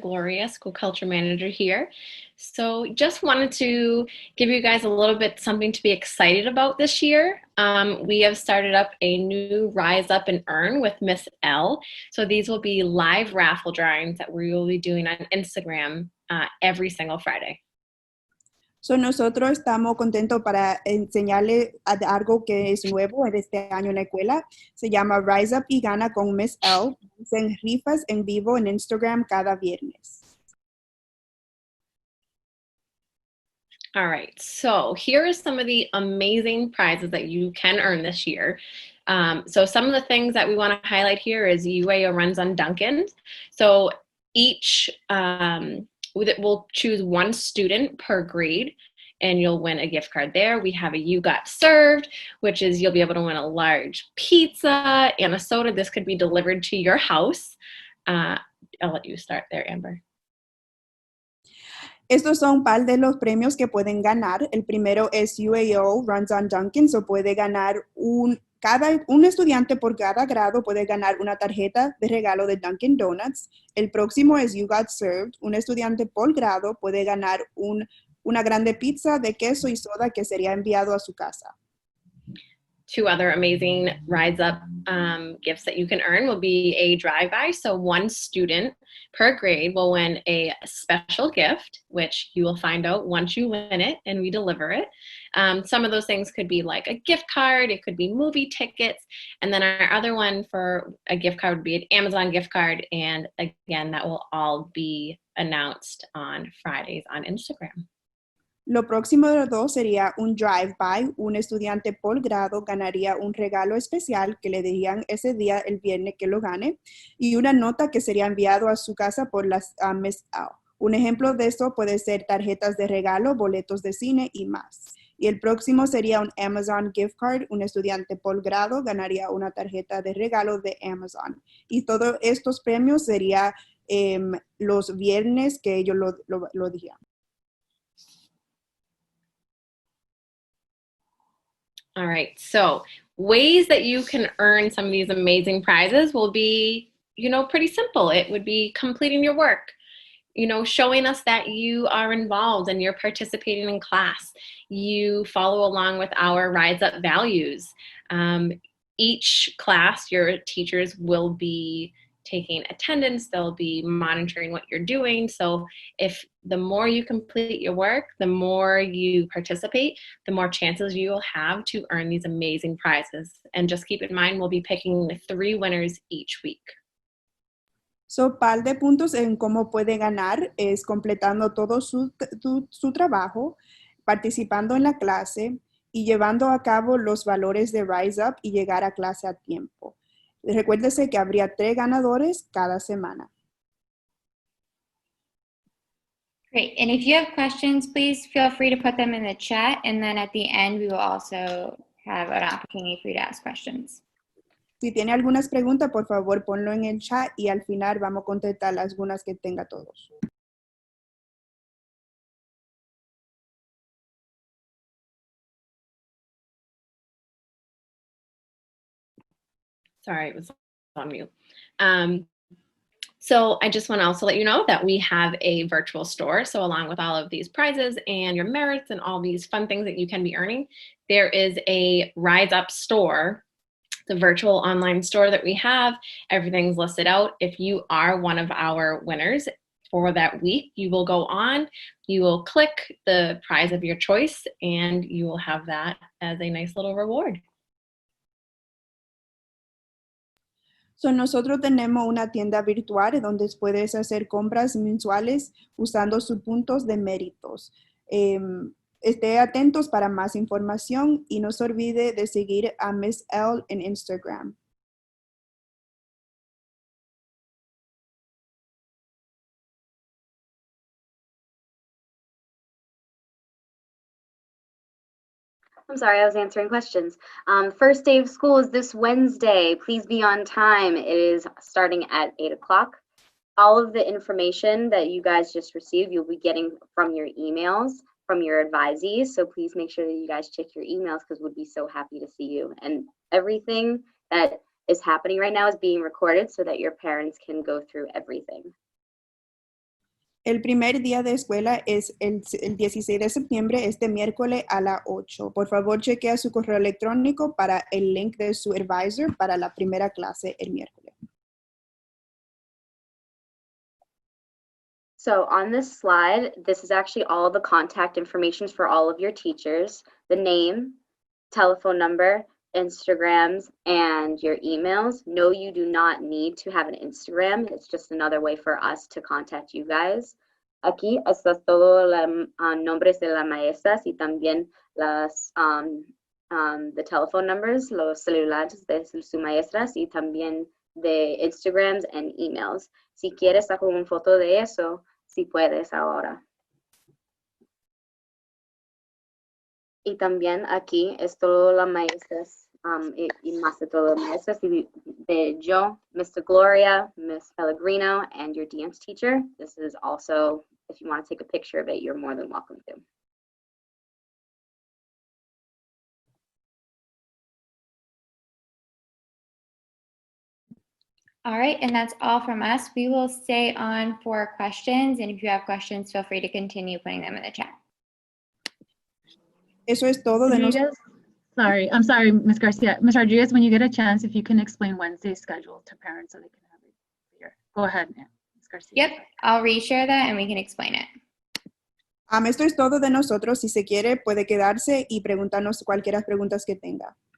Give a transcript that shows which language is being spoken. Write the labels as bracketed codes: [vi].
[en] Gloria, School Culture Manager here. So just wanted to give you guys a little bit something to be excited about this year. We have started up a new Rise Up and Earn with Miss L. So these will be live raffle drawings that we will be doing on Instagram every single Friday. [es] So nosotros estamos contentos para enseñarle algo que es nuevo en este año en la escuela. Se llama Rise Up y Gana con Miss L. Hacen rifas en vivo en Instagram cada viernes. [en] All right, so here are some of the amazing prizes that you can earn this year. So some of the things that we want to highlight here is UAO runs on Duncan. So each we'll choose one student per grade and you'll win a gift card there. We have a You Got Served, which is you'll be able to win a large pizza and a soda. This could be delivered to your house. I'll let you start there, Amber. [es] Estos son un par de los premios que pueden ganar. El primero es UAO Runs on Duncan, so puede ganar un estudiante por cada grado puede ganar una tarjeta de regalo de Dunkin' Donuts. El próximo es You Got Served. Un estudiante por grado puede ganar una grande pizza de queso y soda que sería enviado a su casa. [en] two other amazing Rise Up gifts that you can earn will be a drive-by. So one student per grade will win a special gift, which you will find out once you win it and we deliver it. Some of those things could be like a gift card, it could be movie tickets, and then our other one for a gift card would be an Amazon gift card. And again, that will all be announced on Fridays on Instagram. [es] Lo próximo de los dos sería un drive-by. Un estudiante por grado ganaría un regalo especial que le darían ese día, el viernes que lo gane, y una nota que sería enviado a su casa por las Miss L. Un ejemplo de esto puede ser tarjetas de regalo, boletos de cine y más. Y el próximo sería un Amazon gift card. Un estudiante por grado ganaría una tarjeta de regalo de Amazon. Y todos estos premios serían los viernes que ellos lo dijeron. [en] All right, so ways that you can earn some of these amazing prizes will be, pretty simple. It would be completing your work, showing us that you are involved and you're participating in class. You follow along with our Rise Up values. Each class, your teachers will be taking attendance, they'll be monitoring what you're doing. So if the more you complete your work, the more you participate, the more chances you will have to earn these amazing prizes. And just keep in mind, we'll be picking 3 winners each week. [es] So, par de puntos en cómo puede ganar es completando todo su trabajo, participando en la clase y llevando a cabo los valores de Rise Up y llegar a clase a tiempo. Recuérdese que habría 3 ganadores cada semana. [en] Great. And if you have questions, please feel free to put them in the chat. And then at the end, we will also have an opportunity for you to ask questions. [es] Si tiene algunas preguntas, por favor, ponlo en el chat y al final vamos a contestar algunas que tenga todos. [en] Sorry, it was on mute. So I just want to also let you know that we have a virtual store. So along with all of these prizes and your merits and all these fun things that you can be earning, there is a Rise Up store, the virtual online store that we have. Everything's listed out. If you are one of our winners for that week, you will go on, you will click the prize of your choice, and you will have that as a nice little reward. [es] So, nosotros tenemos una tienda virtual donde puedes hacer compras mensuales usando sus puntos de méritos. Esté atentos para más información y no se olvide de seguir a Miss L en Instagram. [en] I'm sorry, I was answering questions. First day of school is this Wednesday. Please be on time. It is starting at 8 o'clock. All of the information that you guys just received, you'll be getting from your emails, from your advisees. So please make sure that you guys check your emails because we'd be so happy to see you. And everything that is happening right now is being recorded so that your parents can go through everything. [es] El primer día de escuela es el 16 de septiembre, este miércoles a las 8. Por favor, chequea su correo electrónico para el link de su advisor para la primera clase el miércoles. [en] So on this slide, this is actually all the contact information for all of your teachers, the name, telephone number, Instagrams, and your emails. No, you do not need to have an Instagram. It's just another way for us to contact you guys. [es] Aquí está todo los nombres de las maestras y también las [en] the telephone numbers, [es] los celulares de sus maestras y también de Instagrams [en] and emails. [es] Si quieres sacar una foto de eso, si puedes ahora. Y también aquí es todo las maestras y más de todo las maestras de yo, Mr. [en] Gloria, Miss Pellegrino, and your dance teacher. This is also, if you want to take a picture of it, you're more than welcome to. All right, and that's all from us. We will stay on for questions, and if you have questions, feel free to continue putting them in the chat. [es] Eso es todo de nosotros. [en] Sorry, I'm sorry, Ms. Garcia. Ms. Rodriguez, when you get a chance, if you can explain Wednesday's schedule to parents so they can have it clear. Go ahead, Ms. Garcia. Yep, I'll reshare that and we can explain it. [es] Esto es todo de nosotros. Si se quiere, puede quedarse y preguntarnos cualquiera preguntas que tenga.